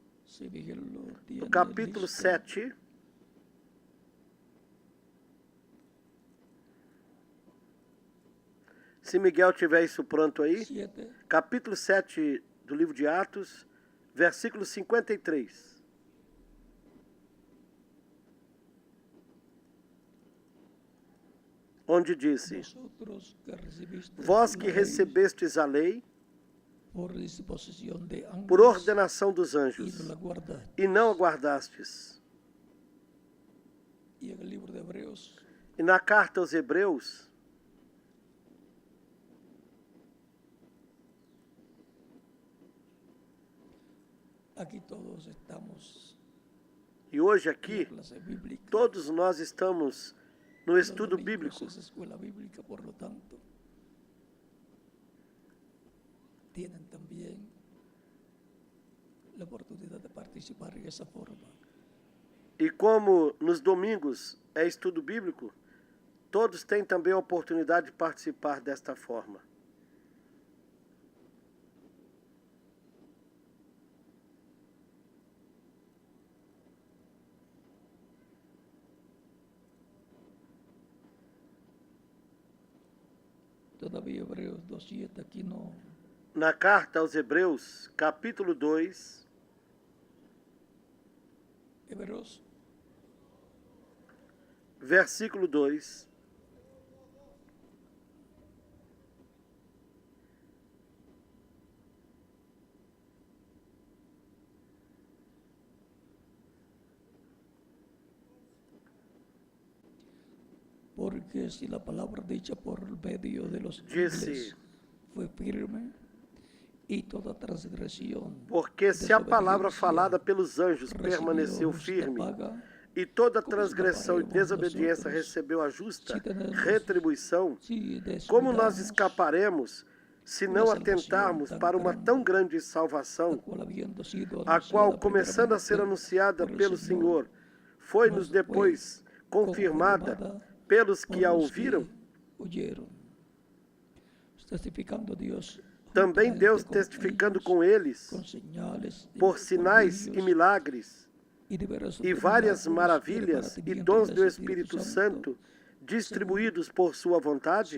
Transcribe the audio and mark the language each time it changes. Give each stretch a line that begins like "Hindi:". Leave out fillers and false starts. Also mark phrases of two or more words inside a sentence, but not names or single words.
Spanish: Si Miguel lo no tiene capítulo listo.
Portuguese: 7, se Miguel tiver isso pronto aí, 7, capítulo 7 do livro de Atos, versículo 53. Onde disse:
Spanish: vosotros que recibiste
Portuguese: Vós
Spanish: la que ley
Portuguese: recebestes a lei
Spanish: por disposición de ángeles
Portuguese: por ordenação dos
Spanish: y no
Portuguese: anjos,
Spanish: la guardaste.
Portuguese: e não a guardastes.
Spanish: Y en el libro de Hebreos,
Portuguese: E na carta aos Hebreus,
Spanish: aquí todos estamos
Portuguese: e hoje
Spanish: en la
Portuguese: aqui,
Spanish: clase bíblica.
Portuguese: todos nós estamos no
Spanish: Los
Portuguese: estudo
Spanish: domingos
Portuguese: bíblico.
Spanish: es escuela bíblica, por lo tanto, tienen también la oportunidad de participar en esa forma.
Portuguese: E como nos domingos é estudo bíblico, todos têm também a oportunidade de participar desta forma.
Spanish: Todavía Hebreos 2:7 aquí no.
Portuguese: Na carta aos Hebreus, capítulo 2,
Spanish: Hebreos
Portuguese: versículo 2.
Spanish: Porque si la palabra dicha por medio de los Dice, ángeles fue firme y toda transgresión,
Portuguese: Porque se a palavra
Spanish: desobediencia
Portuguese: falada pelos anjos
Spanish: recibió
Portuguese: permaneceu
Spanish: justa
Portuguese: firme,
Spanish: paga,
Portuguese: e toda
Spanish: como
Portuguese: transgressão e
Spanish: escaparemos
Portuguese: desobediência
Spanish: nosotros
Portuguese: recebeu a justa
Spanish: si tenemos,
Portuguese: retribuição,
Spanish: si
Portuguese: como nós
Spanish: descuidamos
Portuguese: escaparemos se
Spanish: una
Portuguese: não
Spanish: salvación
Portuguese: atentarmos
Spanish: tan
Portuguese: para uma
Spanish: grande,
Portuguese: tão grande
Spanish: la
Portuguese: salvação,
Spanish: cual habiendo sido
Portuguese: a qual,
Spanish: anunciada
Portuguese: começando a ser
Spanish: primeramente
Portuguese: anunciada
Spanish: por el
Portuguese: pelo Senhor, foi-nos
Spanish: nos
Portuguese: depois confirmada pelos que a
Spanish: por los
Portuguese: ouviram?
Spanish: oyeron, testificando Dios
Portuguese: Também
Spanish: juntamente
Portuguese: Deus
Spanish: con
Portuguese: testificando
Spanish: ellos,
Portuguese: com eles,
Spanish: con señales y
Portuguese: por sinais e
Spanish: prodigios
Portuguese: milagres,
Spanish: y diversos
Portuguese: e várias
Spanish: milagros y
Portuguese: maravilhas e
Spanish: repartimiento
Portuguese: dons
Spanish: del
Portuguese: do Espírito Santo distribuídos por sua vontade?